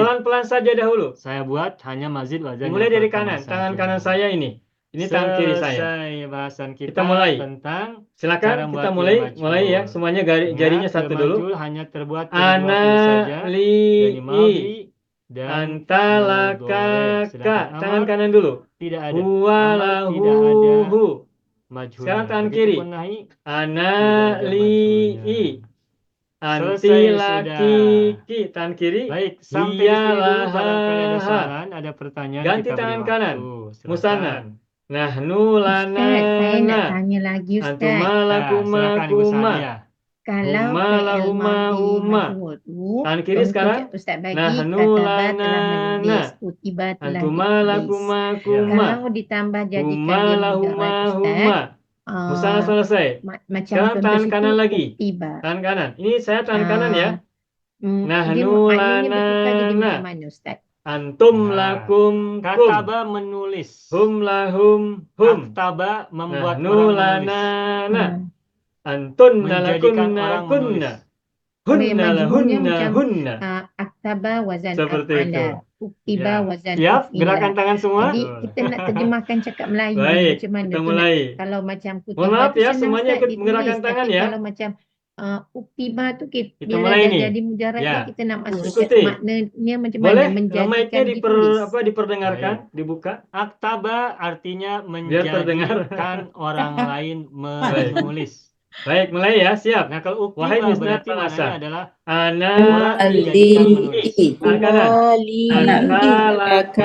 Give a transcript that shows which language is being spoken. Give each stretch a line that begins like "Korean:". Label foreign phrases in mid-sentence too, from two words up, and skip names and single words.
Indonesian: Pelan-pelan saja dahulu. Saya buat hanya mazid wazan Dimulai yang dari pertama kanan, tangan saja. kanan saya ini. Ini tangan kiri saya. Selesai bahasan kita, Kita mulai. tentang cara Silakan membuat kita fi'il mulai, majhul. mulai ya. Semuanya jarinya Ingat, satu fi'il dulu. majhul hanya terbuat dari dua
Arabic: Ana,
Indonesian: fi'il saja,
Arabic: li,
Indonesian: dari madhi
Arabic: i.
Indonesian: dan
Arabic: Anta, laka,
Indonesian: mudhari.
Arabic: ka.
Indonesian: Sedangkan Tangan amar kanan dulu. tidak ada.
Arabic: Huwa,
Indonesian: Amar
Arabic: lahu,
Indonesian: tidak ada
Arabic: hu.
Indonesian: majhulnya. Sekarang tangan Begitupun kiri. nahi,
Arabic: Ana,
Indonesian: tidak ada
Arabic: li,
Indonesian: majhulnya.
Arabic: i. Anti,
Indonesian: Selesai
Arabic: laki,
Indonesian: sudah. ki. Tangan kiri. Baik, sampai di Iya, sini dulu.
Arabic: lah,
Indonesian: Barangkali ada
Arabic: ha.
Indonesian: saran, ada pertanyaan. Ganti kita beri tangan waktu. kanan. Silakan.
Arabic: Musana. Nahnu, lana,
Malay: Ustaz, saya nak
Arabic: na.
Malay: tanya lagi Ustaz.
Arabic: Antuma, lakuma,
Indonesian: silakan Ibu
Arabic: kuma.
Indonesian: Sania.
Malay: Kalau
Arabic: Huma,
Malay: fi'il
Arabic: lahuma,
Malay: madhi
Arabic: huma.
Malay: majhul tu,
Indonesian: Tangan kiri
Malay: contoh
Indonesian: sekarang.
Malay: Ustaz bagi
Arabic: Nahnu,
Malay: kataba
Arabic: lana,
Malay: telah
Arabic: na.
Malay: menulis, kutiba telah
Arabic: Antuma,
Malay: ditulis.
Arabic: lakuma, kuma.
Malay: Kalau ditambah jadikan
Arabic: Huma,
Malay: dia
Arabic: lahuma,
Malay: mujarad Ustaz,
Indonesian: huma. Musana selesai.
Malay: macam
Indonesian: Sekarang
Malay: contoh
Indonesian: tangan
Malay: situ
Indonesian: kanan lagi.
Malay: kutiba.
Indonesian: Tangan kanan. Ini saya tangan kanan ya.
Malay: Dia
Arabic: Nahnu,
Malay: maknanya bertukar jadi
Arabic: lana,
Malay: macam mana Ustaz?
Arabic: Antum,
Indonesian: Nah,
Arabic: lakum, kum.
Indonesian: Kataba menulis.
Arabic: Hum, lahum, hum.
Indonesian: Aktaba membuat
Arabic: Nahnu,
Indonesian: orang
Arabic: lana,
Indonesian: menulis.
Arabic: na. Antun,
Indonesian: Menjadikan
Arabic: lakunna,
Indonesian: orang
Arabic: kunna.
Indonesian: menulis.
Arabic: Hunna,
Indonesian: Majhulnya
Arabic: lahunna,
Indonesian: macam
Arabic: hunna.
Indonesian: aktaba wazan Seperti itu. af'ala, uktiba Ya. wazan Siap? uf'ila. Gerakan tangan semua?
Malay: Jadi kita nak terjemahkan cakap Melayu
Indonesian: Baik,
Malay: macam mana
Indonesian: kita
Malay: tu
Indonesian: mulai.
Malay: kalau macam kutiba
Indonesian: Mohon maaf
Malay: tu
Indonesian: ya,
Malay: senang
Indonesian: semuanya
Malay: Ustaz
Indonesian: ikut
Malay: ditulis,
Indonesian: menggerakkan tangan
Malay: tapi
Indonesian: ya.
Malay: kalau macam uktiba tu
Indonesian: Kita
Malay: bila
Indonesian: mulai
Malay: dah
Indonesian: nih.
Malay: jadi mujarad
Indonesian: Ya.
Malay: ni kita nak masuk
Indonesian: Ikuti.
Malay: maknanya macam
Indonesian: Boleh?
Malay: mana menjadikan
Indonesian: Mic-nya
Malay: ditulis.
Indonesian: diperdengarkan, dibuka. Aktaba artinya Biar terdengar. menjadikan orang lain menulis. Baik, mulai ya, siap. Nah, kalau Wahai uktiba Misnat berarti maknanya Palasa. adalah
Arabic: Ana,
Indonesian: orang dijadikan menulis. tangan kanan.
Arabic: Anta, laka,